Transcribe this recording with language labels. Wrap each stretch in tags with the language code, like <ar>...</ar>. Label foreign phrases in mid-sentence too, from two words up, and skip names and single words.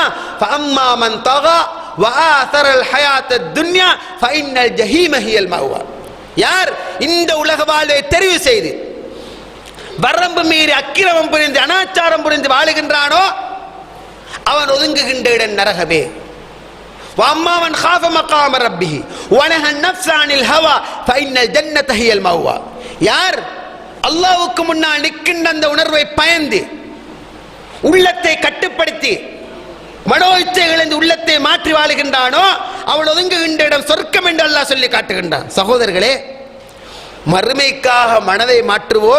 <ar>فأما من طغى وآثر الحياة الدنيا فإن الجحيم هي المأوى.</ar> <ta>யார் இந்த உலக வாழ்வை தெரிவு செய்து வரம்பு மீறி அக்கிரமம் புரிந்து அனாச்சாரம் புரிந்து வாழுகின்றானோ அவன் ஒதுங்குகின்ற இடம் நரகமே.</ta> <ar>وَأَمَّا مَنْ خَافَ مَقَامَ رَبِّهِ وَنَهَى النَّفْسَ عَنِ الْهَوَى فَإِنَّ الْجَنَّةَ هِيَ الْمَأْوَى.</ar> <ta>யார் அல்லாஹ்வுக்கு முன்னால் நிற்கின்ற அந்த உணர்வை பயந்து உள்ளத்தை கட்டுப்படுத்தி மனோ இச்சைகளின் உள்ளத்தை மாற்றி வாழுகின்றானோ அவள் ஒதுங்குகின்ற இடம் சொர்க்கம் என்று அல்லாஹ் சொல்லி காட்டுகின்றான். சகோதரர்களே, மறுமைக்காக மனதை மாற்றுவோம்.</ta>